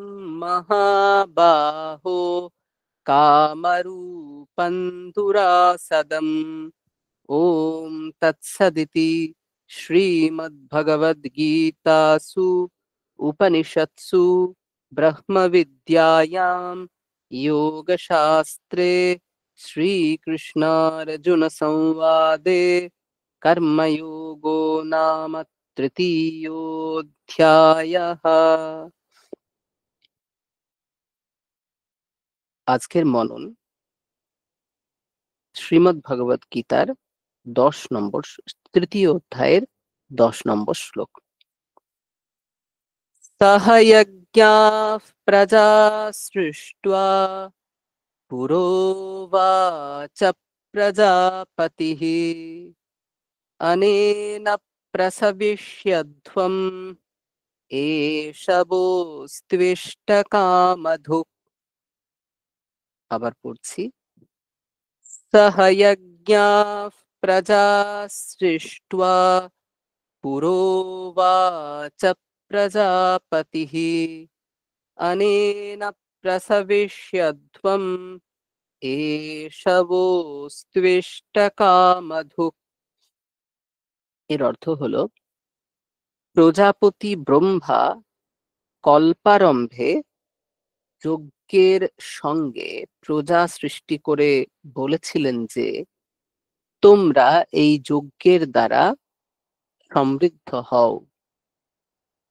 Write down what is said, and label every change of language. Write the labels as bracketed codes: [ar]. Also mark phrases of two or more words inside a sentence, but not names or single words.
[sa] महाबाहो कामरूपं दुरासदम् ॐ तत्सदिति श्रीमद्भगवद्गीतासु उपनिषत्सु ब्रह्मविद्यायां योगशास्त्रे श्रीकृष्णार्जुनसंवादे कर्मयोगो नाम तृतीयोऽध्यायः। [bn] আজকের মনন শ্রীমদ্ ভগবত গীতার 10 নম্বর তৃতীয় অধ্যায়ের 10 নম্বর শ্লোক। [sa] সহ যজ্ঞাঃ প্রজা সৃष्ट्वा পুরোবাচ প্রজাপতিঃ अनेन प्रसविष्यध्वम् एषवोऽस्त्विष्टकामधुक्। [bn] আবার পড়ছি। [sa] सह यज्ञाः प्रजा सृष्ट्वा पुरोवाच प्रजापतिः अनेन प्रसविष्यध्वम् एषवोऽस्त्विष्टकामधुक्। [bn] এর অর্থ হলো প্রজাপতি ব্রহ্মা কল্পারম্ভে যজ্ঞের সঙ্গে প্রজা সৃষ্টি করে বলেছিলেন যে তোমরা এই যজ্ঞের দ্বারা সমৃদ্ধ হও।